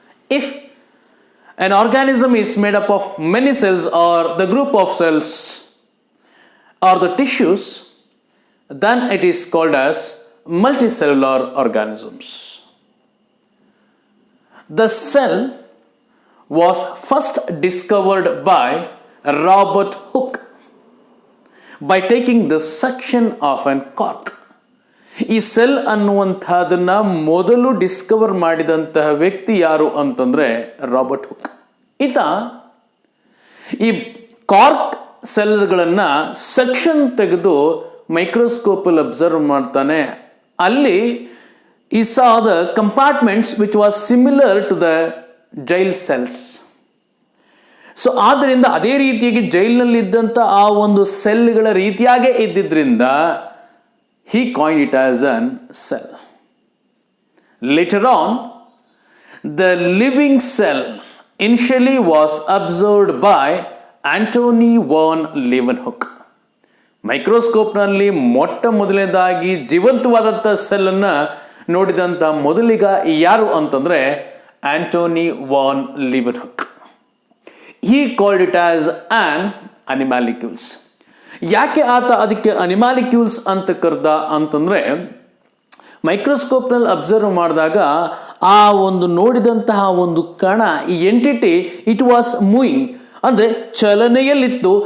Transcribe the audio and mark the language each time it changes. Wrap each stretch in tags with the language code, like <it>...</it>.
<en>If an organism is made up of many cells or the group of cells or the tissues, then it is called as multicellular organisms. The cell was first discovered by Robert Hooke by taking the section of an cork.</en> <kn>ಈ cell ಅನ್ನುವಂಥದ್ದನ್ನ ಮೊದಲು Discover ಮಾಡಿದಂತಹ ವ್ಯಕ್ತಿ ಯಾರು ಅಂತಂದ್ರೆ Robert Hooke. ಈತ ಈ cork ಸೆಲ್ಗಳನ್ನ section ತೆಗೆದು ಮೈಕ್ರೋಸ್ಕೋಪಲ್ಲಿ ಅಬ್ಸರ್ವ್ ಮಾಡ್ತಾನೆ. ಅಲ್ಲಿ</kn> <en>he saw the compartments which was similar to the jail cells.</en> <kn>So ಆದ್ದರಿಂದ ಅದೇ ರೀತಿಯಾಗಿ ಜೈಲಿನಲ್ಲಿದ್ದಂಥ ಆ ಒಂದು ಸೆಲ್ಗಳ ರೀತಿಯಾಗೇ ಇದ್ದಿದ್ರಿಂದ</kn> <en>he coined it as an cell. Later on, the living cell initially was observed by Antony van Leeuwenhoek.</en> <kn>ಮೈಕ್ರೋಸ್ಕೋಪ್ನಲ್ಲಿ ಮೊಟ್ಟ ಮೊದಲನೇದಾಗಿ ಜೀವಂತವಾದಂಥ ಸೆಲ್ಲನ್ನು ನೋಡಿದಂಥ ಮೊದಲಿಗ ಯಾರು ಅಂತಂದರೆ Antony von ಲಿವನ್ಹುಕ್.</kn> <en>He called it as an animalcules.</en> <kn>ಯಾಕೆ ಆತ ಅದಕ್ಕೆ ಅನಿಮಾಲಿಕ್ಯೂಲ್ಸ್ ಅಂತ ಕರೆದ ಅಂತಂದರೆ, ಮೈಕ್ರೋಸ್ಕೋಪ್ನಲ್ಲಿ ಅಬ್ಸರ್ವ್ ಮಾಡಿದಾಗ ಆ ಒಂದು ನೋಡಿದಂತಹ ಒಂದು ಕಣ, ಈ ಎಂಟಿಟಿ</kn> <en>it was moving,</en> <kn>ಅಂದರೆ ಚಲನೆಯಲ್ಲಿತ್ತು.</kn>